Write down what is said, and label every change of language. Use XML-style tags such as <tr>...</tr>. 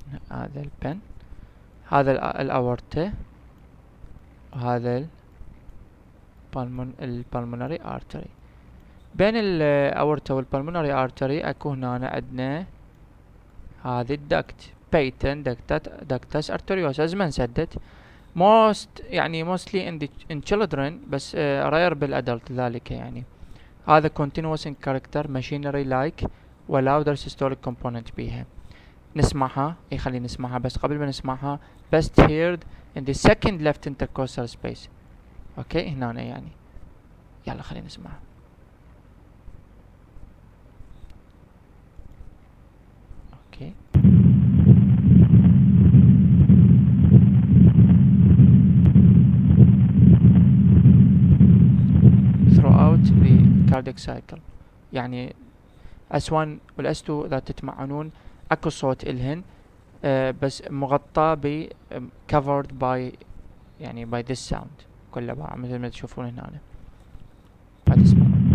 <ar>هذا البن، هذا الاورتا، وهذا البلمونري ارتري. بين الاورتا والبلمونري ارتري اكو هنا عندنا هذه الدكت patent ductus arteriosus ما انسدت.</ar> <en>mostly in children</en> <ar>بس</ar> <en>rare</en> <ar>بالادلت ذلك. يعني هذا</ar> <en>continuous in character machinery like</en> <ar>و</ar> <en>louder systolic component</en> <ar>بيها. نسمعها، خلينا نسمعها بس قبل ما نسمعها</ar> <en>best heard in the second left intercostal space.</en> <ar>اوكي، هنا يعني يلا خلينا نسمعها.</ar> <en>Okay, throughout the cardiac cycle.</en> <ar>يعني S1 وال S2 اذا تتمعنون اكو صوت الهن بس مغطى ب</ar> <en>covered by</en> <ar>يعني</ar> <en>by this sound</en> <ar>كله بقى مثل ما تشوفون هنا. هذا اسمه</ar>